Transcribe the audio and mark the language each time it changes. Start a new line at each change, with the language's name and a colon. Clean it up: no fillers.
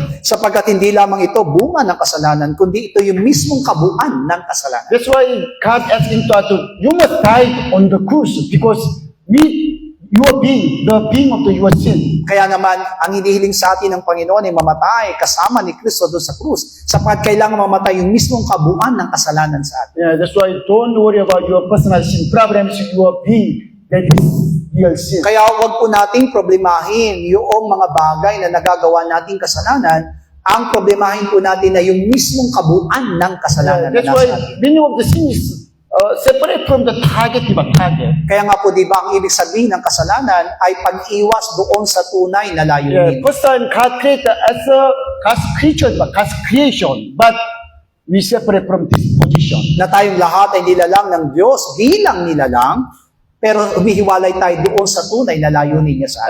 Filipino: Sapagkat hindi lamang ito bunga ng kasalanan, kundi ito yung mismong kabuuan ng kasalanan.
English: That's why God asked him to, you must die on the cross because you are being the being of your sin.
Filipino: Kaya naman, ang hinihiling sa atin ng Panginoon ay mamatay kasama ni Kristo doon sa krus. Sapagkat kailangan mamatay yung mismong kabuuan ng kasalanan sa atin.
English: Yeah, that's why don't worry about your personal sin. Problem is your being that is real sin.
Filipino: Kaya huwag po nating problemahin yung mga bagay na nagagawa nating kasalanan. Ang problemahin po natin na yung mismong kabuuan ng kasalanan na
English: That's why
Filipino: nasa atin.
English: meaning of the sin is separate from the target, diba? Target.
Filipino: Kaya nga po, di ba, ang ibig sabihin ng kasalanan ay pag-iwas doon sa tunay na layunin.
English: First time, God created as a God's creature, diba? God's creation, but we separate from this position.
Filipino: Na tayong lahat ay nilalang ng Diyos bilang nilalang, pero umihiwalay tayo doon sa tunay na layunin niya sa atin.